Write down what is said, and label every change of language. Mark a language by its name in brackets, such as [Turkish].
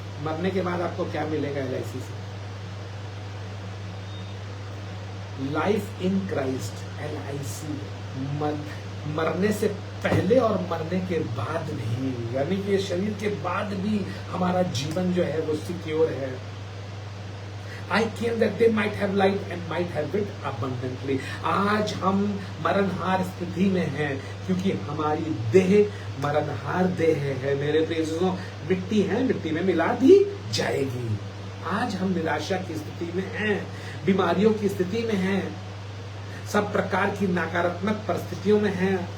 [Hindi] मरने के बाद आपको क्या मिलेगा LIC से? Life in Christ, LIC। मरने से पहले और मरने के बाद भी, यानी कि शरीर के बाद भी हमारा जीवन जो है वो सिक्योर है। [English] I came that they might have life and might have it abundantly। [Hindi] आज हम मरणहार स्थिति में हैं, क्योंकि हमारी देह मरणहार देह है। मेरे प्रियजनों, मिट्टी है, मिट्टी में मिला दी जाएगी। आज हम निराशा की स्थिति में हैं, बीमारियों की स्थिति में हैं, सब प्रकार की नकारात्मक परिस्थितियों में हैं।